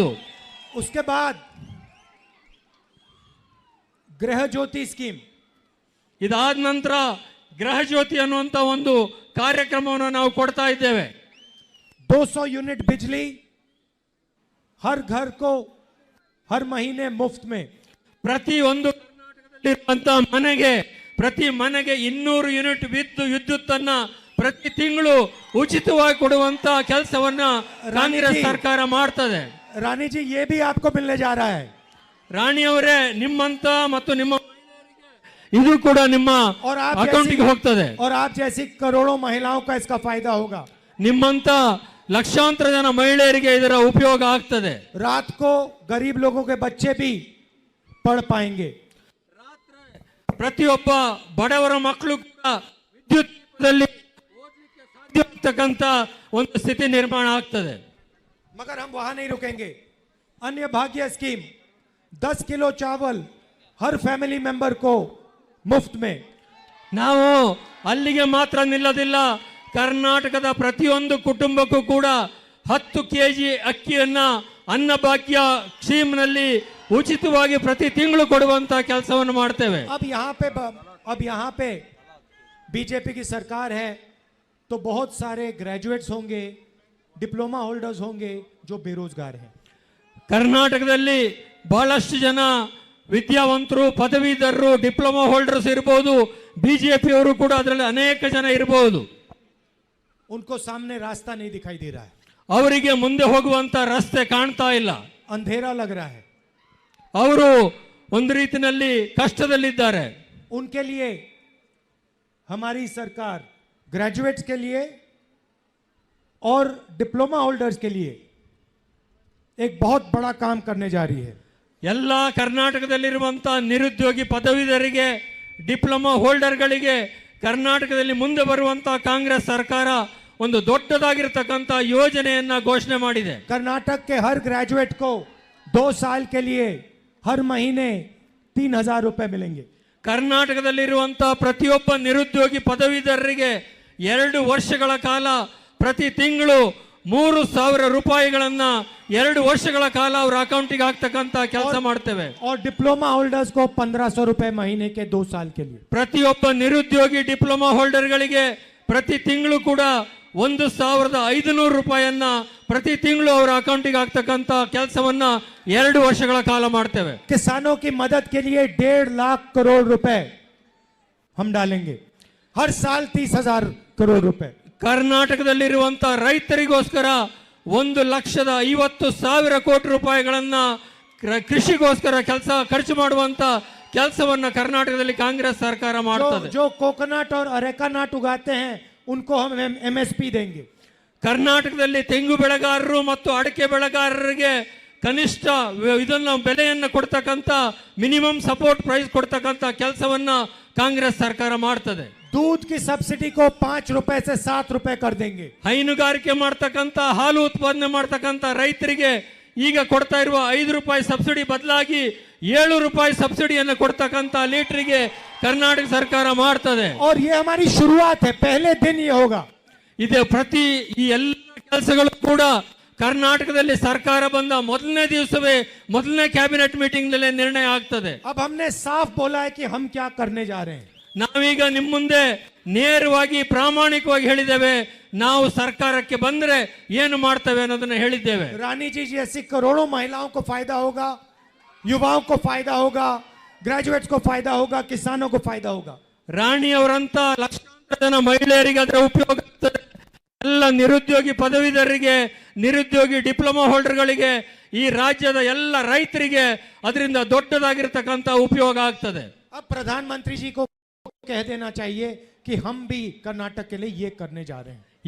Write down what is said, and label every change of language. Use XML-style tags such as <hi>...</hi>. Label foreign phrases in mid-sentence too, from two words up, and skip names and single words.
<hi>उसके बाद गृह ज्योति स्कीम,</hi> <kn>ಇದಾದ ನಂತರ ಗೃಹ ಜ್ಯೋತಿ ಅನ್ನುವಂತ ಒಂದು ಕಾರ್ಯಕ್ರಮವನ್ನು ನಾವು ಕೊಡ್ತಾ ಇದ್ದೇವೆ।</kn> <hi>200 यूनिट बिजली हर घर को हर महीने मुफ्त में।</hi> <kn>ಪ್ರತಿಯೊಂದು ಕರ್ನಾಟಕದಲ್ಲಿರುವಂತ ಪ್ರತಿ ಮನೆಗೆ 200 ಯೂನಿಟ್ ವಿದ್ಯುತ್ ಅನ್ನ ಪ್ರತಿ ತಿಂಗಳು ಉಚಿತವಾಗಿ ಕೊಡುವಂತ ಕೆಲಸವನ್ನ ಕಾಂಗ್ರೆಸ್ ಸರ್ಕಾರ ಮಾಡ್ತದೆ।</kn> <hi>रानी जी, ये भी आपको मिलने जा रहा है।</hi> <kn>ರಾಣಿ ಅವರೇ, ನಿಮ್ಮಂತ ಮತ್ತು ನಿಮ್ಮ ಇದು ಕೂಡ ನಿಮ್ಮ ಅಕೌಂಟಿಗೆ ಹೋಗ್ತದೆ।</kn> <hi>और आप जैसी करोड़ों महिलाओं का इसका फायदा होगा।</hi> <kn>ನಿಮ್ಮಂತ ಲಕ್ಷಾಂತರ ಜನ ಮಹಿಳೆಯರಿಗೆ ಇದರ ಉಪಯೋಗ ಆಗ್ತದೆ।</kn> <hi>रात को गरीब लोगों के बच्चे भी पढ़ पाएंगे।</hi> <kn>ಪ್ರತಿಯೊಬ್ಬ ಬಡವರ ಮಕ್ಕಳು ಕೂಡ ವಿದ್ಯುತ್ದಲ್ಲಿ ಓದಲಿಕ್ಕೆ ಸಾಧ್ಯ ಆಗ್ತಕ್ಕಂತ ಒಂದು ಸ್ಥಿತಿ ನಿರ್ಮಾಣ ಆಗ್ತದೆ।</kn> <hi>मगर हम वहां नहीं रुकेंगे। अन्य भाग्य स्कीम, 10 किलो चावल हर</hi> <en>family member</en> <hi>को मुफ्त में।</hi> <kn>ನಾವು ಅಲ್ಲಿಗೆ ಮಾತ್ರ ನಿಲ್ಲೋದಿಲ್ಲ, ಕರ್ನಾಟಕದ ಪ್ರತಿಯೊಂದು ಕುಟುಂಬಕ್ಕೂ ಕೂಡ 10 kg ಅಕ್ಕಿಯನ್ನ ಅನ್ನಭಾಗ್ಯ ಸ್ಕೀಮ್ನಲ್ಲಿ ಉಚಿತವಾಗಿ ಪ್ರತಿ ತಿಂಗಳು ಕೊಡುವಂತ ಕೆಲಸವನ್ನು ಮಾಡ್ತೇವೆ।</kn> <hi>अब यहाँ पे बीजेपी की सरकार है, तो बहुत सारे ग्रेजुएट्स होंगे,</hi> <en>diploma holders</en> <hi>होंगे जो बेरोजगार हैं।</hi> <kn>ಕರ್ನಾಟಕದಲ್ಲಿ ಬಹಳಷ್ಟು ಜನ ವಿದ್ಯಾವಂತರು, ಪದವೀಧರರು,</kn> <en>diploma holders</en> <kn>ಇರಬಹುದು, ಬಿಜೆಪಿಯವರು ಕೂಡ ಅದರಲ್ಲಿ ಅನೇಕ ಜನ ಇರಬಹುದು।</kn> <hi>उनको सामने रास्ता नहीं दिखाई दे रहा है,</hi> <kn>ಅವರಿಗೆ ಮುಂದೆ ಹೋಗುವಂತ ರಸ್ತೆ ಕಾಣ್ತಾ ಇಲ್ಲ,</kn> <hi>अंधेरा लग रहा है।</hi> <kn>ಅವರು ಒಂದು ರೀತಿಯಲ್ಲಿ ಕಷ್ಟದಲ್ಲಿದ್ದಾರೆ।</kn> <hi>उनके लिए हमारी सरकार ग्रेजुएट्स के लिए और</hi> <en>diploma holders</en> <hi>के लिए एक बहुत बड़ा काम करने जा रही है।</hi> <kn>ಎಲ್ಲ ಕರ್ನಾಟಕದಲ್ಲಿರುವಂತ ನಿರುದ್ಯೋಗಿ ಪದವೀಧರಿಗೆ,</kn> <en>diploma holdergaḷige</en> <kn>ಕರ್ನಾಟಕದಲ್ಲಿ ಮುಂದೆ ಬರುವಂತ ಕಾಂಗ್ರೆಸ್ ಸರ್ಕಾರ ಒಂದು ದೊಡ್ಡದಾಗಿರತಕ್ಕಂತ ಯೋಜನೆಯನ್ನ ಘೋಷಣೆ ಮಾಡಿದೆ।</kn> <hi>कर्नाटक के हर ग्रेजुएट को 2 साल के लिए हर महीने 3000 रुपए मिलेंगे।</hi> <kn>ಕರ್ನಾಟಕದಲ್ಲಿರುವಂತ ಪ್ರತಿಯೊಬ್ಬ ನಿರುದ್ಯೋಗಿ ಪದವೀಧರರಿಗೆ 2 ವರ್ಷಗಳ ಕಾಲ ಪ್ರತಿ ತಿಂಗಳು 3000 ರೂಪಾಯಿಗಳನ್ನ 2 ವರ್ಷಗಳ ಕಾಲ ಅವರ ಅಕೌಂಟಿಗೆ ಹಾಕ್ತಕ್ಕಂತ ಕೆಲಸ ಮಾಡ್ತೇವೆ।</kn> <hi>और</hi> <en>diploma holders</en> <hi>को 1500 रुपए महीने के 2 साल के लिए।</hi> <kn>ಪ್ರತಿಯೊಬ್ಬ ನಿರುದ್ಯೋಗಿ</kn> <en>diploma holdergaḷige</en> <kn>ಪ್ರತಿ ತಿಂಗಳು ಕೂಡ 1500 ರೂಪಾಯಿಯನ್ನ ಪ್ರತಿ ತಿಂಗಳು ಅವರ ಅಕೌಂಟಿಗೆ ಹಾಕ್ತಕ್ಕಂತ ಕೆಲಸವನ್ನ 2 ವರ್ಷಗಳ ಕಾಲ ಮಾಡ್ತೇವೆ।</kn> <hi>किसानों की मदद के लिए 1.5 लाख करोड़ रुपए हम डालेंगे, हर साल 30,000 करोड़ रुपए।</hi> <kn>ಕರ್ನಾಟಕದಲ್ಲಿರುವಂತ ರೈತರಿಗೋಸ್ಕರ 1,50,000 ಕೋಟಿ ರೂಪಾಯಿಗಳನ್ನ ಕೃಷಿಗೋಸ್ಕರ ಖರ್ಚು ಮಾಡುವಂತ ಕೆಲಸವನ್ನ ಕರ್ನಾಟಕದಲ್ಲಿ ಕಾಂಗ್ರೆಸ್ ಸರ್ಕಾರ ಮಾಡ್ತದೆ।</kn> <hi>जो कोकोनट और</hi> <en>areca nut</en> <hi>उगाते हैं उनको हम MSP देंगे।</hi> <kn>ಕರ್ನಾಟಕದಲ್ಲಿ ತೆಂಗು ಬೆಳೆಗಾರರು ಮತ್ತು ಅಡಿಕೆ ಬೆಳೆಗಾರರಿಗೆ ಕನಿಷ್ಠ ಇದನ್ನ ಬೆಲೆಯನ್ನು ಕೊಡ್ತಕ್ಕಂತ</kn> <en>minimum support price</en> <kn>ಕೊಡ್ತಕ್ಕಂತ ಕೆಲಸವನ್ನ ಕಾಂಗ್ರೆಸ್ ಸರ್ಕಾರ ಮಾಡ್ತದೆ।</kn> <hi>दूध की सब्सिडी को 5 रुपए से 7 रुपए कर देंगे।</hi> <kn>ಹೈನುಗಾರಿಕೆ ಮಾಡ್ತಕ್ಕಂತ ಹಾಲು ಉತ್ಪಾದನೆ ಮಾಡ್ತಕ್ಕಂತ ರೈತರಿಗೆ ಈಗ ಕೊಡ್ತಾ ಇರುವ 5 ರೂಪಾಯಿ ಸಬ್ಸಿಡಿ ಬದಲಾಗಿ 7 ರೂಪಾಯಿ ಸಬ್ಸಿಡಿಯನ್ನು ಕೊಡ್ತಕ್ಕಂತ ಲೀಟರ್ಗೆ ಕರ್ನಾಟಕ ಸರ್ಕಾರ ಮಾಡ್ತದೆ।</kn> <hi>और ये हमारी शुरुआत है, पहले दिन ये होगा।</hi> <kn>ಇದೆ ಪ್ರತಿ ಈ ಎಲ್ಲ ಕೆಲಸಗಳು ಕೂಡ ಕರ್ನಾಟಕದಲ್ಲಿ ಸರ್ಕಾರ ಬಂದ ಮೊದಲನೇ ದಿವಸವೇ ಮೊದಲನೇ</kn> <en>cabinet meeting</en> <kn>ನಲ್ಲಿ ನಿರ್ಣಯ ಆಗ್ತದೆ।</kn> <hi>अब हमने साफ बोला है कि हम क्या करने जा रहे हैं।</hi> <kn>ನಾವೀಗ ನಿಮ್ಮ ಮುಂದೆ ನೇರವಾಗಿ ಪ್ರಾಮಾಣಿಕವಾಗಿ ಹೇಳಿದ್ದೇವೆ, ನಾವು ಸರ್ಕಾರಕ್ಕೆ ಬಂದ್ರೆ ಏನು ಮಾಡ್ತೇವೆ ಅನ್ನೋದನ್ನ ಹೇಳಿದ್ದೇವೆ.</kn> <hi>रानी जी जैसी करोड़ों महिलाओं को फायदा होगा, युवाओं को फायदा होगा, ग्रेजुएट्स को फायदा होगा, किसानों को फायदा होगा.</hi> <kn>ರಾಣಿಯವರಂತ ಲಕ್ಷಾಂತರ ಜನ ಮಹಿಳೆಯರಿಗೆ ಅದರ ಉಪಯೋಗ ಆಗ್ತದೆ. ಎಲ್ಲ ನಿರುದ್ಯೋಗಿ ಪದವೀಧರರಿಗೆ, ನಿರುದ್ಯೋಗಿ</kn> <en>diploma holdergaḷige,</en> <kn>ಈ ರಾಜ್ಯದ ಎಲ್ಲ ರೈತರಿಗೆ ಅದರಿಂದ ದೊಡ್ಡದಾಗಿರ್ತಕ್ಕಂಥ ಉಪಯೋಗ ಆಗ್ತದೆ.</kn> <hi>अब प्रधानमंत्री जी को कह देना चाहिए कि हम भी कर्नाटक के लिए ये करने जा रहे हैं.</hi>